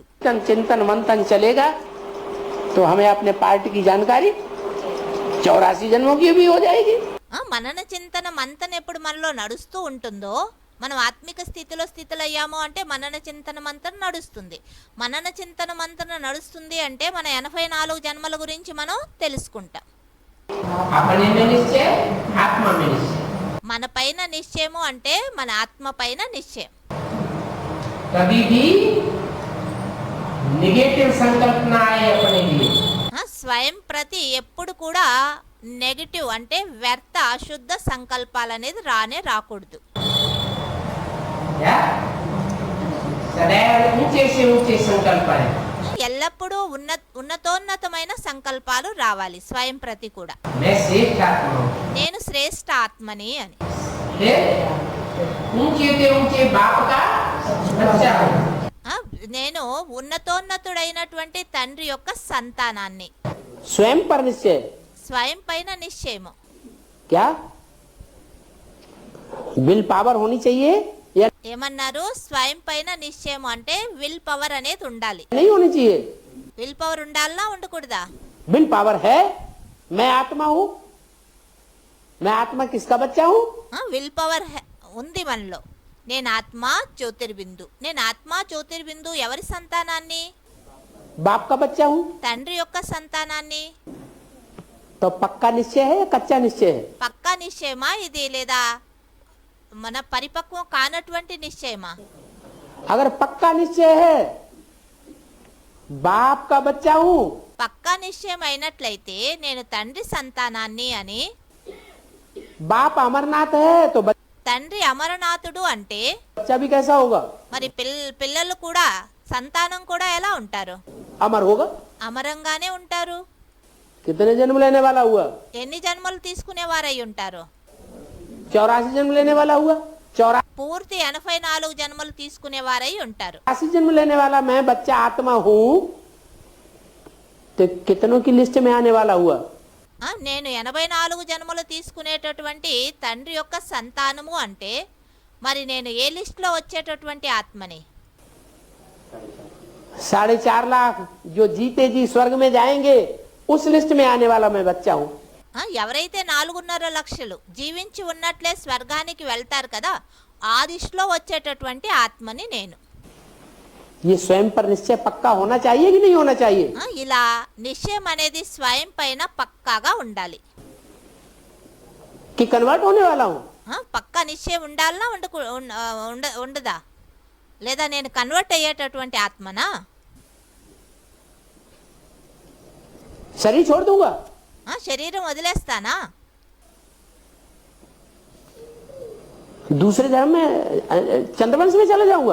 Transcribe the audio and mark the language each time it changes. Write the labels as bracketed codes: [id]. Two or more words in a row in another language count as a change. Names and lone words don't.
[hi] चिंतन मंथन चलेगा तो हमें अपने पार्टी की जानकारी 84 जन्मों की भी हो जाएगी। [te] మనన చింతన మంతన ఎప్పుడు మనలో నడుస్తూ ఉంటుందో, మనం ఆత్మిక స్థితిలో స్థితులయ్యాము అంటే మనన చింతన మంతన నడుస్తుంది. మనన చింతన మంతన నడుస్తుంది అంటే మన 84 జన్మల గురించి మనం తెలుసుకుంటాం. [hi] अपने में निश्चय, आत्मा में निश्चय। [te] మన పైన నిశ్చయము అంటే మన ఆత్మ పైన నిశ్చయం. [hi] कभी भी निगेटिव संकल्प ना आए अपने लिए। [te] స్వయం ప్రతి ఎప్పుడు కూడా నెగటివ్ అంటే వ్యర్థ అశుద్ధ సంకల్పాలు అనేది రానే రాకూడదు. [hi] सदैव ऊंचे से ऊंचे संकल्प आए। [te] ఎల్లప్పుడూ ఉన్నతోన్నతమైన సంకల్పాలు రావాలి స్వయం ప్రతి కూడా. [hi] मैं श्रेष्ठ आत्मा हूँ। [te] నేను శ్రేష్ఠ ఆత్మని అని. [hi] ऊंचे से ऊंचे बाप का अच्छा [te] ఆ, నేను ఉన్నతోన్నతుడైనటువంటి తండ్రి యొక్క సంతానాన్ని. [hi] स्वयं पर निश्चय [te] స్వయం పైన నిశ్చయము. [hi] क्या [en] will power [hi] होनी चाहिए या [te] ఏమన్నారు? స్వయం పైన నిశ్చయం అంటే [en] will power [te] అనేది ఉండాలి. [hi] नहीं होनी चाहिए? [en] will power [te] ఉండాలనా ఉండకూడదా? [en] will power [hi] है, मैं आत्मा हूं, मैं आत्मा किसका बच्चा हूं? [en] will power [te] ఉంది మనలో. నేను ఆత్మ జ్యోతిర్బిందు. నేను ఆత్మ జ్యోతిర్బిందు ఎవరి సంతానాన్ని? [hi] बाप का बच्चा हूं। [te] తండ్రి యొక్క సంతానాన్ని. [hi] तो पक्का निश्चय है या कच्चा निश्चय है? [te] పక్కా నిశ్చయమా ఇది, లేదా మన పరిపక్వం కానటువంటి నిశ్చయమా? [hi] अगर पक्का निश्चय है बाप का बच्चा हूं, [te] పక్కా నిశ్చయం అయినట్లయితే నేను తండ్రి సంతానాన్ని అని. [hi] बाप अमरनाथ है तो [te] తండ్రి అమరనాథుడు అంటే [hi] बच्चा भी कैसा होगा? [te] మరి పిల్లలు కూడా, సంతానం కూడా ఎలా ఉంటారు? [hi] अमर होगा। [te] అమరంగానే ఉంటారు. [hi] कितने जन्म लेने वाला हुआ? [te] ఎన్ని జన్మలు తీసుకునేవారై ఉంటారు? [hi] 84 जन्म लेने वाला हुआ। 84 [te] పూర్తి 84 జన్మలు తీసుకునేవారై ఉంటారు. [hi] जन्म लेने वाला मैं बच्चा आत्मा हूं, तो कितनों की लिस्ट में आने वाला हुआ? [te] నేను 84 జన్మలు తీసుకునేటటువంటి తండ్రి యొక్క సంతానము అంటే మరి నేను ఏ లిస్ట్లో వచ్చేటటువంటి ఆత్మని? [hi] 4.5 लाख जो जीते जी स्वर्ग में जाएंगे उस लिस्ट में आने वाला मैं बच्चा हूं। [te] ఎవరైతే 4.5 లక్షలు జీవించి ఉన్నట్లే స్వర్గానికి వెళ్తారు కదా, ఆ లిస్ట్లో వచ్చేటటువంటి ఆత్మని నేను. [hi] ये स्वयं पर निश्चय पक्का होना चाहिए कि नहीं होना चाहिए? [te] ఇలా నిశ్చయం అనేది స్వయం పైన పక్కాగా ఉండాలి. [hi] कि कन्वर्ट होने वाला हूं? [te] పక్కా నిశ్చయం ఉండాలనా ఉండదా? లేదా నేను కన్వర్ట్ అయ్యేటటువంటి ఆత్మనా? [hi] शरीर छोड़ दूंगा? [te] శరీరం వదిలేస్తానా? [hi] दूसरे धर्म में चंद्रवंश में चला जाऊंगा?